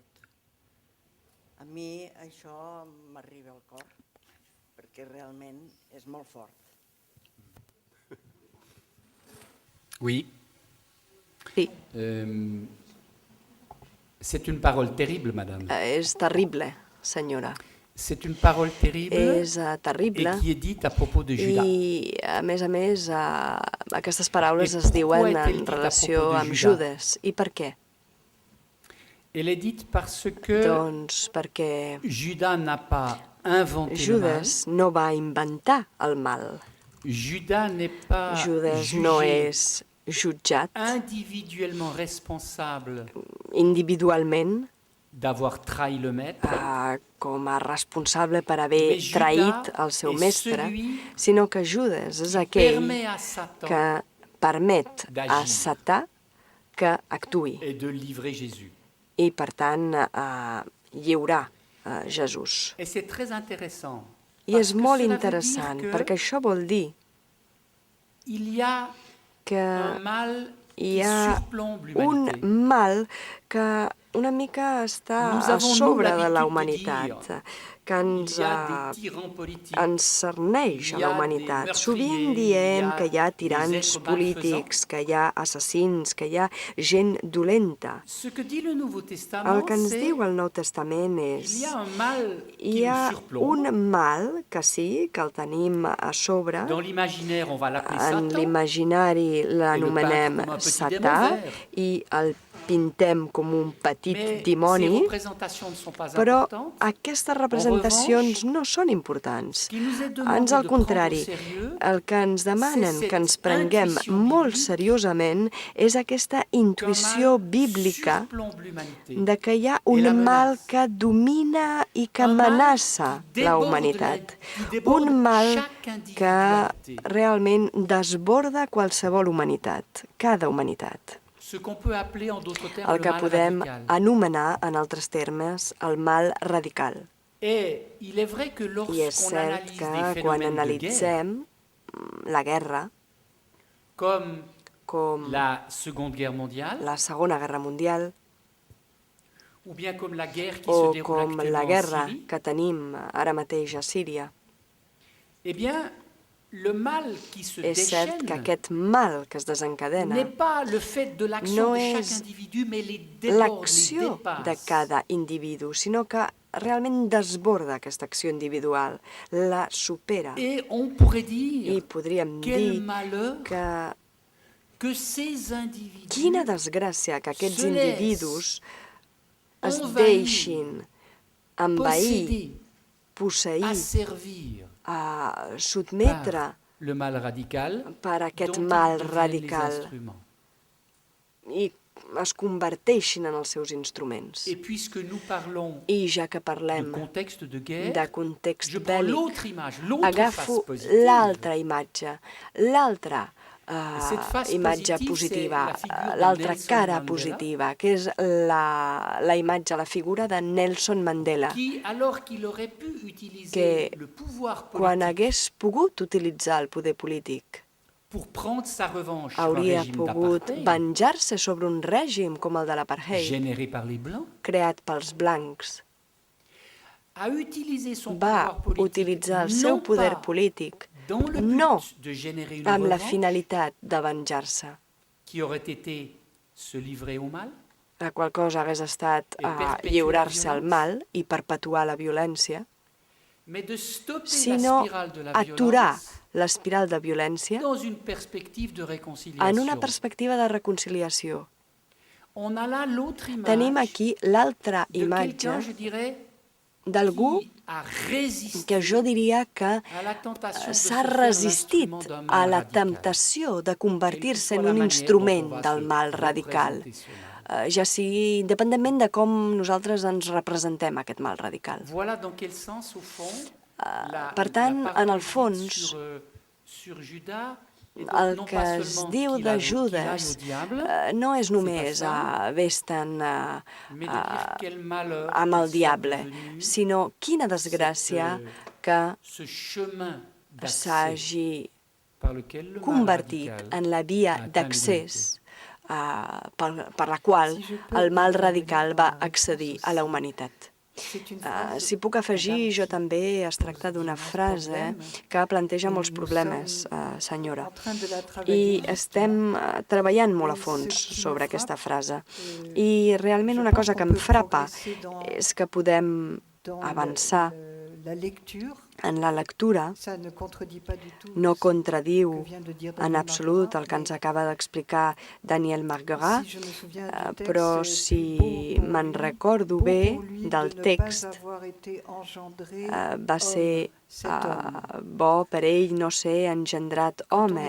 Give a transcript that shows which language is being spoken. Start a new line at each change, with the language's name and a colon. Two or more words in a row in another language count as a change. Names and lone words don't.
Catalan: A mi això m'arriba al cor, perquè realment és molt fort.
French: Oui.
Catalan: Sí,
French: C'est une parole terrible, madame.
Catalan: és terrible, senyora.
French: C'est une parole terrible
Catalan: És
French: et
Catalan: terrible
French: qui est dite à propos de Judas.
Catalan: i, a més, aquestes paraules I es diuen
French: pourquoi est-elle
Catalan: en
French: dite à
Catalan: relació
French: propos de
Catalan: amb
French: Judas?
Catalan: Judes. I per què?
French: Elle est dite parce que
Catalan: Doncs perquè
French: Judas n'a pas inventé
Catalan: Judes no va inventar el mal.
French: le mal. Judas n'est pas
Catalan: Judes no
French: jugé
Catalan: és jutjat
French: individuellement responsable
Catalan: individualment
French: d'avoir trahi le maître,
Catalan: com a responsable per haver
French: Mais Judas
Catalan: traït el seu
French: est
Catalan: mestre,
French: celui
Catalan: sinó que Judes és aquell
French: permet à Satan
Catalan: que permet a
French: d'agir.
Catalan: Satà que actuï
French: et de livrer Jésus.
Catalan: i, per tant, lliurar Jesús.
French: Et c'est très intéressant.
Catalan: I
French: parce
Catalan: és
French: que
Catalan: molt
French: cela veut
Catalan: interessant,
French: dire que
Catalan: perquè això vol dir
French: il y a
Catalan: que
French: un mal
Catalan: hi
French: qui
Catalan: ha
French: surplombe
Catalan: un
French: l'humanité.
Catalan: mal que una mica està
French: Nous
Catalan: a
French: avons, nous,
Catalan: sobre de la
French: l'habitude de
Catalan: humanitat,
French: dire,
Catalan: que
French: Il y a des tyrans politiques,
Catalan: ens cerneix a hi la ha humanitat.
French: des
Catalan: Sovint
French: meurtriers,
Catalan: diem hi ha que hi ha
French: des
Catalan: tirans
French: êtres
Catalan: polítics, que hi ha assassins, que hi ha gent dolenta.
French: Ce que dit le Nouveau
Catalan: El
French: Testament,
Catalan: que ens
French: c'est
Catalan: diu el Nou Testament
French: il
Catalan: és
French: y a un mal qui
Catalan: hi ha
French: nous surplombe.
Catalan: un mal que sí, que el tenim a sobre.
French: Dans l'imaginaire, on va l'appeler
Catalan: En
French: Satan.
Catalan: l'imaginari l'anomenem
French: com un petit
Catalan: Satà
French: démon vert.
Catalan: i el pintem com un petit
French: Mais ces
Catalan: dimoni,
French: représentations ne sont pas
Catalan: però
French: importantes.
Catalan: aquestes representacions
French: revanche,
Catalan: no són importants.
French: Ce qui nous est demandé
Catalan: Ans al
French: de
Catalan: contrari,
French: prendre au sérieux,
Catalan: el que ens demanen
French: c'est
Catalan: que ens
French: cette
Catalan: prenguem
French: intuition
Catalan: molt
French: biblique
Catalan: seriosament és aquesta intuïció
French: qu'un mal
Catalan: bíblica
French: surplombe l'humanité.
Catalan: de que hi ha I la un mal
French: menace.
Catalan: que domina i que
French: Un mal
Catalan: amenaça
French: qui
Catalan: la
French: déborde
Catalan: humanitat.
French: qui déborde
Catalan: Un mal
French: chaque
Catalan: que
French: individualité.
Catalan: realment desborda qualsevol humanitat, cada humanitat.
French: Ce qu'on peut appeler en d'autres termes
Catalan: El
French: le
Catalan: que
French: mal
Catalan: podem
French: radical.
Catalan: anomenar, en altres termes, el mal radical.
French: Et il est vrai que
Catalan: I és
French: lorsqu'on
Catalan: cert
French: analyse
Catalan: que
French: des
Catalan: quan
French: phénomènes de guerre,
Catalan: analitzem la guerra,
French: comme
Catalan: com
French: la Seconde Guerre mondiale,
Catalan: la Segona Guerra Mundial
French: ou bien comme la guerre qui
Catalan: o
French: se déroule
Catalan: com la
French: actuellement en
Catalan: guerra
French: Syrie,
Catalan: que tenim ara mateix a Síria,
French: eh bien, le mal qui se
Catalan: és cert
French: déchaîne
Catalan: que aquest mal que es desencadena
French: n'est pas le fait de l'action
Catalan: no
French: de chaque
Catalan: és
French: individu, mais les déborde, les
Catalan: l'acció de
French: dépasse.
Catalan: cada individu, sinó que realment desborda aquesta acció individual, la supera.
French: Et on pourrait
Catalan: I
French: dire,
Catalan: podríem
French: quel
Catalan: dir
French: malheur
Catalan: que
French: que ces individus
Catalan: quina desgràcia que aquests
French: se laissent
Catalan: individus es
French: envahir,
Catalan: deixin envair,
French: posséder,
Catalan: posseir,
French: asservir
Catalan: a sotmetre
French: par le mal radical
Catalan: per aquest
French: dont ils
Catalan: mal
French: deviennent
Catalan: radical
French: les instruments.
Catalan: i es converteixin en els seus instruments.
French: Et puisque nous parlons
Catalan: I ja que
French: de
Catalan: parlem
French: contexte de guerre,
Catalan: de context
French: je prends
Catalan: bèl·lic,
French: l'autre image, l'autre
Catalan: agafo
French: face positive.
Catalan: l'altra imatge, l'altra imatge positiva, l'altra cara positiva, que és la imatge, la figura de Nelson Mandela,
French: qui, alors qu'il aurait pu utiliser
Catalan: que
French: le pouvoir
Catalan: quan
French: politique
Catalan: hagués pogut utilitzar el poder polític,
French: pour prendre sa revanche sur un
Catalan: hauria
French: régime
Catalan: pogut
French: d'apartheid
Catalan: venjar-se sobre un règim com el de l'apartheid,
French: généré par les Blancs,
Catalan: creat pels blancs.
French: a utilisé son
Catalan: Va
French: pouvoir politique
Catalan: utilitzar el seu
French: non
Catalan: poder
French: pas
Catalan: polític
French: dans le but
Catalan: no
French: de générer une
Catalan: amb la
French: revanche
Catalan: finalitat de venjar-se,
French: qui aurait été se livrer au mal,
Catalan: la qual cosa hagués estat lliurar-se al mal i perpetuar la violència,
French: mais de stopper la
Catalan: sinó
French: spirale de la
Catalan: aturar
French: violence
Catalan: l'espiral de violència
French: dans une perspective de
Catalan: en una
French: réconciliation.
Catalan: perspectiva de reconciliació.
French: On a là l'autre
Catalan: Tenim
French: image
Catalan: aquí l'altra
French: de quelqu'un,
Catalan: imatge
French: je dirais,
Catalan: d'algú
French: qui a résisté
Catalan: que jo diria que
French: à la tentation de se
Catalan: s'ha
French: faire
Catalan: resistit
French: l'instrument d'un
Catalan: a
French: mal
Catalan: la
French: radical.
Catalan: temptació de convertir-se
French: Quelle
Catalan: en
French: que soit
Catalan: un
French: la
Catalan: instrument
French: manière dont on
Catalan: del
French: va
Catalan: mal
French: se
Catalan: radical,
French: représenter ce mal.
Catalan: ja sigui independentment de com nosaltres ens representem aquest mal radical.
French: Voilà dans quel sens, au fond,
Catalan: per tant,
French: la
Catalan: en el
French: parole
Catalan: fons,
French: dite sur Judas est donc
Catalan: el
French: non
Catalan: que
French: pas
Catalan: es
French: seulement
Catalan: diu
French: qu'il
Catalan: de
French: aille au
Catalan: Judas
French: diable,
Catalan: no és només
French: ça.
Catalan: vés-te'n
French: mais de dire quel malheur
Catalan: amb
French: qu'il
Catalan: el
French: soit
Catalan: diable,
French: devenu
Catalan: sinó quina desgràcia que
French: ce chemin d'accès
Catalan: s'hagi
French: par lequel le mal
Catalan: convertit
French: radical
Catalan: en la via
French: a atteint
Catalan: d'accés per la qual
French: Si je peux
Catalan: el mal
French: intervenir
Catalan: radical
French: dans
Catalan: va
French: la réponse
Catalan: accedir a la humanitat.
French: C'est une phrase,
Catalan: Si puc afegir, jo també es tracta d'una frase que planteja molts problemes, senyora.
French: en train de la
Catalan: I
French: travailler.
Catalan: estem treballant molt a fons sobre aquesta frase. I realment una cosa que em frapa és que podem
French: Dans
Catalan: avançar
French: la lecture,
Catalan: en la lectura,
French: ça ne contredit pas du tout
Catalan: no
French: ce
Catalan: contradiu
French: que vient de dire
Catalan: en
French: Daniel
Catalan: absolut
French: Marguerat,
Catalan: el que ens
French: mais
Catalan: acaba d'explicar Daniel Marguerat,
French: si je me souviens du texte,
Catalan: però
French: c'est
Catalan: si
French: beau pour
Catalan: me'n
French: lui,
Catalan: recordo
French: beau
Catalan: bé
French: pour lui
Catalan: del
French: de ne
Catalan: text,
French: pas avoir été engendré
Catalan: va ser
French: homme, cet homme.
Catalan: bo per ell no ser engendrat home,